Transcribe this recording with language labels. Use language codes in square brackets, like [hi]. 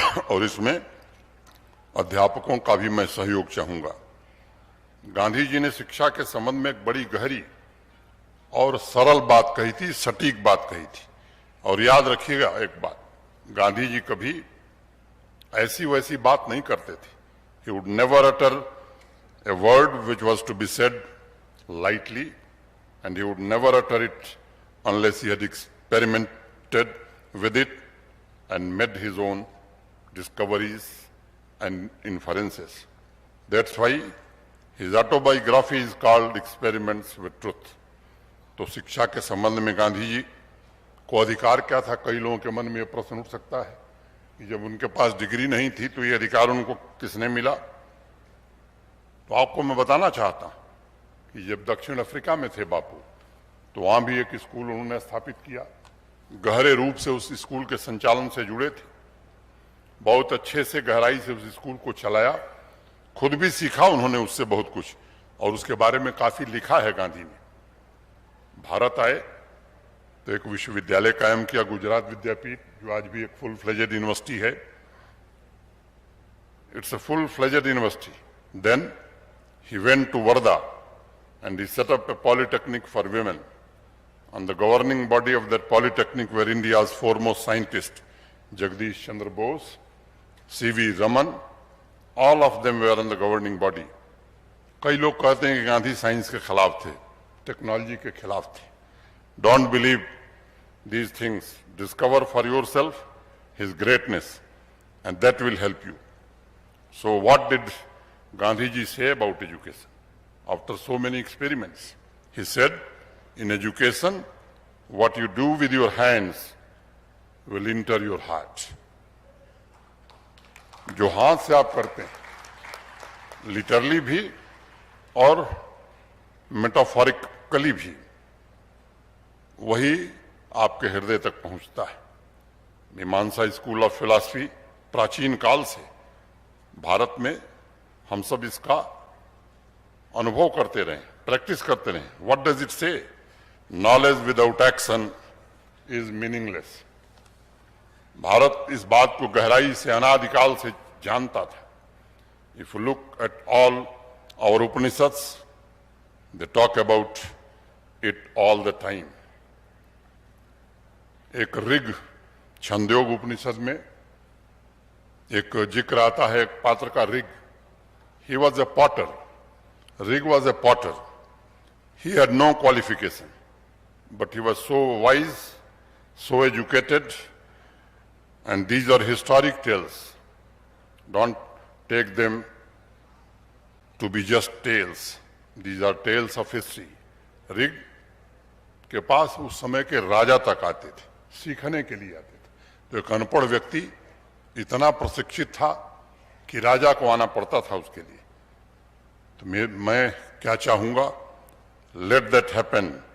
[hi] और इसमें अध्यापकों का भी मैं सहयोग चाहूंगा। गांधी जी ने शिक्षा के संबंध में एक बड़ी गहरी और सरल बात कही थी, सटीक बात कही थी। और याद रखिएगा एक बात, गांधी जी कभी ऐसी वैसी बात नहीं करते थे। [en] He would never utter a word which was to be said lightly, and he would never utter it unless he had experimented with it and made his own discoveries and inferences. That's why his autobiography is called Experiments with Truth. [hi] तो शिक्षा के संबंध में गांधी जी को अधिकार क्या था? कई लोगों के मन में यह प्रश्न उठ सकता है कि जब उनके पास डिग्री नहीं थी तो ये अधिकार उनको किसने मिला? तो आपको मैं बताना चाहता हूं कि जब दक्षिण अफ्रीका में थे बापू, तो वहां भी एक स्कूल उन्होंने स्थापित किया। गहरे रूप से उस स्कूल के संचालन से जुड़े थे, बहुत अच्छे से गहराई से उस स्कूल को चलाया, खुद भी सीखा उन्होंने उससे बहुत कुछ, और उसके बारे में काफी लिखा है गांधी ने। भारत आए तो एक विश्वविद्यालय कायम किया, गुजरात विद्यापीठ, जो आज भी एक [en] full fledged university [hi] है। [en] It's a full fledged university. Then he went to Varda and he set up a polytechnic for women. And the governing body of that polytechnic were India's foremost scientists, Jagdish Chandra Bose, C.V. Raman, all of them were in the governing body. [hi] कई लोग कहते हैं कि Gandhi science के खिलाफ थे, technology के खिलाफ थे। [en] Don't believe these things. Discover for yourself his greatness, and that will help you. So what did Gandhi ji say about education? After so many experiments, he said, in education, what you do with your hands will enter your heart. [hi] जो हाथ से आप करते हैं, literally भी और metaphorically भी, वही आपके हृदय तक पहुंचता है। मीमांसा स्कूल ऑफ फिलॉसफी प्राचीन काल से भारत में हम सब इसका अनुभव करते रहे, प्रैक्टिस करते रहे। [en] What does it say? Knowledge without action is meaningless. [hi] Bharat इस बात को गहराई से अनादिकाल से जानता था। [en] If you look at all our Upanishads, they talk about it all the time. [hi] एक ऋग छंदयोग उपनिषद में एक जिक्र आता है एक पात्र का, Rig. [en] He was a potter. Rig was a potter. He had no qualification, but he was so wise, so educated, and these are historic tales. Don't take them to be just tales. These are tales of history. [hi] Rig के पास उस समय के राजा तक आते थे, सीखने के लिए आते थे। तो एक अनपढ़ व्यक्ति इतना प्रशिक्षित था कि राजा को आना पड़ता था उसके लिए। तो मैं क्या चाहूंगा? [en] Let that happen.